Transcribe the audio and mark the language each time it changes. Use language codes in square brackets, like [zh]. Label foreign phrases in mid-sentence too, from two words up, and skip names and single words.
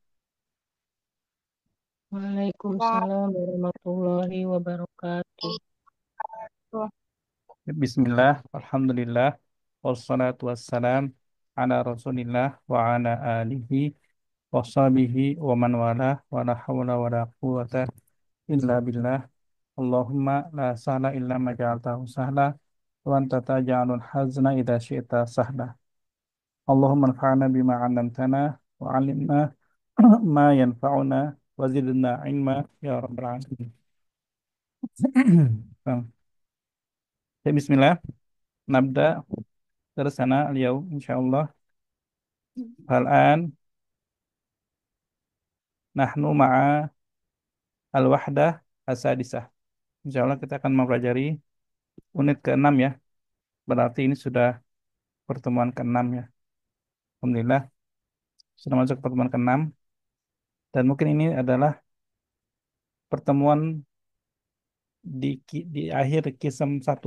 [ar] وعليكم السلام ورحمة الله وبركاته. بسم الله، الحمد لله، والصلاة والسلام على رسول الله وعلى آله وصحبه ومن والاه ولا حول ولا قوة إلا بالله. اللهم لا سهل إلا ما جعلته سهلا وأنت تجعل الحزن إذا شئت سهلا. اللهم انفعنا بما علمتنا وعلمنا ما ينفعنا وزدنا علما يا رب العالمين. [id] Ya, Bismillah. [ar] نبدأ درسنا اليوم إن شاء الله. الآن نحن مع الوحدة السادسة. إن شاء الله [id] kita akan mempelajari unit ke-6 ya. Berarti ini sudah pertemuan ke-6 ya. Alhamdulillah sudah masuk ke pertemuan ke-6. Dan mungkin ini adalah pertemuan di akhir kisem 1.